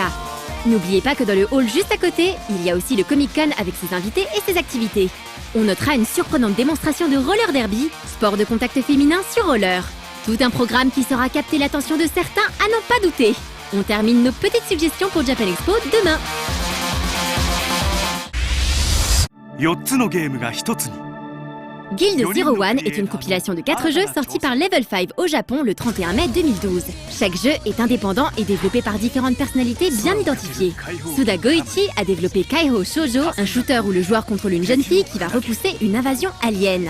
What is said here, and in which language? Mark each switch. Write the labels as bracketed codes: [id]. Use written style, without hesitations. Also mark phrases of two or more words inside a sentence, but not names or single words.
[fr] N'oubliez pas que dans le hall juste à côté, il y a aussi le Comic Con avec ses invités et ses activités. On notera une surprenante démonstration de roller derby, sport de contact féminin sur roller. Tout un programme qui saura capter l'attention de certains à n'en pas douter. On termine nos petites suggestions pour Japan Expo demain. [ja] 4 つのゲームが1つに [fr] Guild 01 est une compilation de 4 jeux sortis par Level 5 au Japon le 31 mai 2012. Chaque jeu est indépendant et développé par différentes personnalités bien identifiées. Suda Goichi a développé Kaiho Shoujo, un shooter où le joueur contrôle une jeune fille qui va repousser une invasion alien.